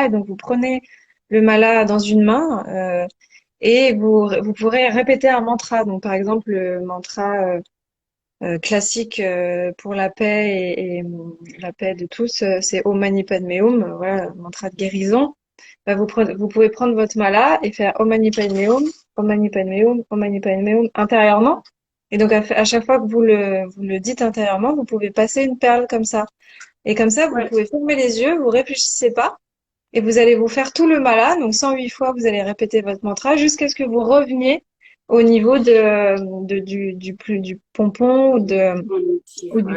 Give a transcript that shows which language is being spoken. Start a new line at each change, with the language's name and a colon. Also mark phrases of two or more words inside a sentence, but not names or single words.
French: Et donc, vous prenez le mala dans une main et vous pourrez répéter un mantra. Donc, par exemple, le mantra classique pour la paix et la paix de tous, c'est
Sanskrit: ओं मणि पद्मे हूं,
French: voilà, le mantra de guérison. Bah, vous pouvez prendre votre mala et faire
Sanskrit: ओं मणि पद्मे हूं, ओं मणि पद्मे हूं, ओं मणि पद्मे हूं
French: intérieurement. Et donc à chaque fois que vous le dites intérieurement, vous pouvez passer une perle comme ça. Et comme ça, vous Ouais, pouvez fermer les yeux, vous réfléchissez pas, et vous allez vous faire tout le mala. Donc 108 fois, vous allez répéter votre mantra jusqu'à ce que vous reveniez au niveau du pompon ou du